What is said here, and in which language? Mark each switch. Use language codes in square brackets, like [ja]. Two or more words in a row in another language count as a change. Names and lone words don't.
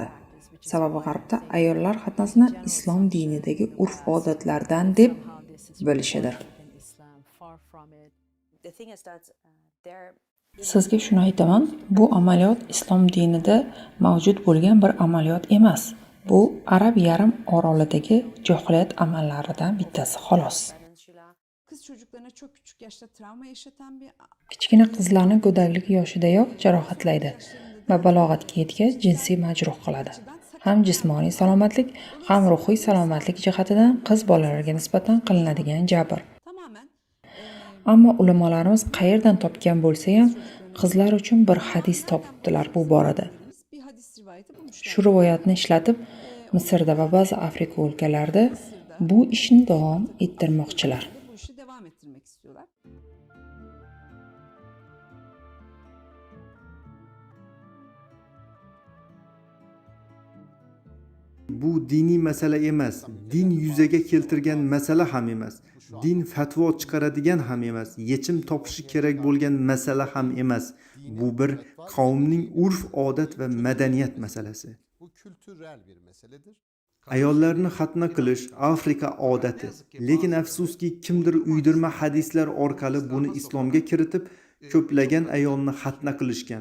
[uz] Sababi g'arbda ayollar xatnasini islom dinidagi urf-odatlardan deb bilishidir. Sizga shuni aytaman, bu amaliyot islom dinida mavjud bo'lgan bir amaliyot emas. Bu Arab yarim orolidagi johiliyat amallaridan bittasi xolos. [tr] Kız çocuklarına çok küçük yaşta travma yaşatan bir [uz] Kichkina qizlarni go'daklik yoshidayoq jarohatlaydi va balog'atga yetgach jinsiy majruh qiladi. Ham jismoniy salomatlik, ham ruhiy salomatlik jihatidan qiz bolalarga nisbatan qilinadigan jabr. Ammo ulamolarimiz qayerdan topgan bo'lsa ham qizlar uchun bir hadis topibdilar bu borada. Shu rivoyatni ishlatib, Misrda va ba'zi Afrika o'lkalarida bu ishni davom ettirmoqchilar. [tr] Bu işi devam ettirmek istiyorlar. [uz] Bu diniy masala emas, din yuzaga keltirgan masala ham emas, din fatvo chiqaradigan ham emas, yechim topishi kerak bo'lgan masala ham emas. Bu bir qavmning urf-odat va madaniyat masalasi. [tr] Bu kültürel bir meseledir. [uz] Ayollarni xatna qilish Afrika odati, lekin afsuski kimdir uydirma hadislar orqali buni islomga kiritib, ko'plagan ayolni xatna qilishgan.